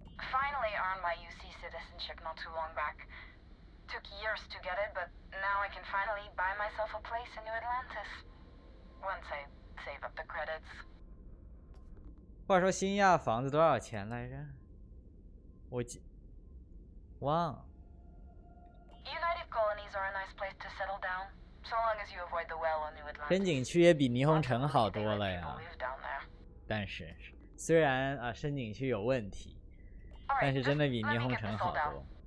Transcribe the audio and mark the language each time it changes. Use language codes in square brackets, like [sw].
[en] Finally earned my UC citizenship not too long back. Took years to get it, but now I can finally buy myself a place in New Atlantis. Once I save up the credits. [zh] 话说新亚房子多少钱来着？忘了。 [en] United colonies are a nice place to settle down, so long as you avoid the well on New Atlantis. [zh] 深井区也比霓虹城好多了呀。但是虽然啊深井区有问题，但是真的比霓虹城好多。